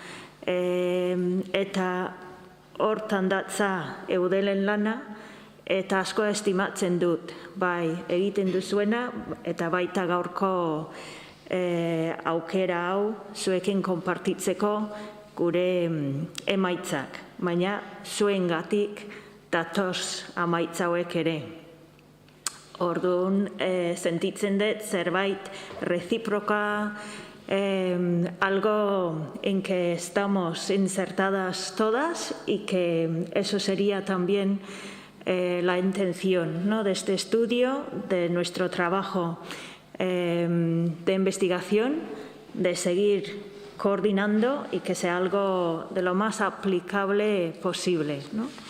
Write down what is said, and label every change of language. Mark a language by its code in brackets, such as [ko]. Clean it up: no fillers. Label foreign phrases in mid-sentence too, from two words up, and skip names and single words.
[eu] Eta hortan datza Eudelen lana eta asko estimatzen dut, bai egiten duzuena eta baita gaurko aukera hau zuekin konpartitzeko gure emaitzak, baina zuengatik datoz amaitza hauek ere. Orduan, sentitzen dut zerbait [es] recíproca, algo en que estamos insertadas todas y que eso sería también la intención, ¿no?, de este estudio, de nuestro trabajo de investigación, de seguir coordinando y que sea algo de lo más aplicable posible, ¿no?